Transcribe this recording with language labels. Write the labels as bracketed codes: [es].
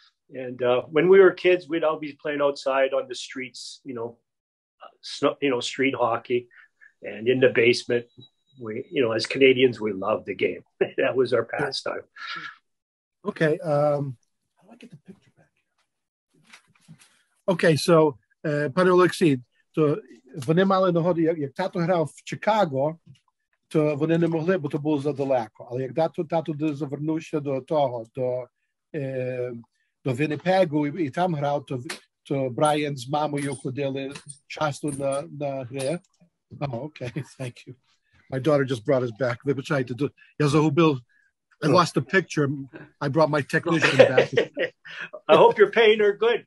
[en] And when we were kids, we'd always be playing outside on the streets, you know, street hockey, and in the basement. We, you know, as Canadians, we loved the game. That was our pastime. Okay. How do I get the picture back here? Okay, so, [uk] пане Олексій, то вони мали нагоду, як тато грав в Чикаго, то вони не могли, бо то було задалеко. Але як тато завернувся до Вінніпегу і там грав, то Брайан з мамою ходили часто на гри. [en] Oh, okay, thank you. My daughter just brought us back. [uk] Вибачайте, я загубив. [en] I lost the picture. I brought my technician back. I hope you're paying her good.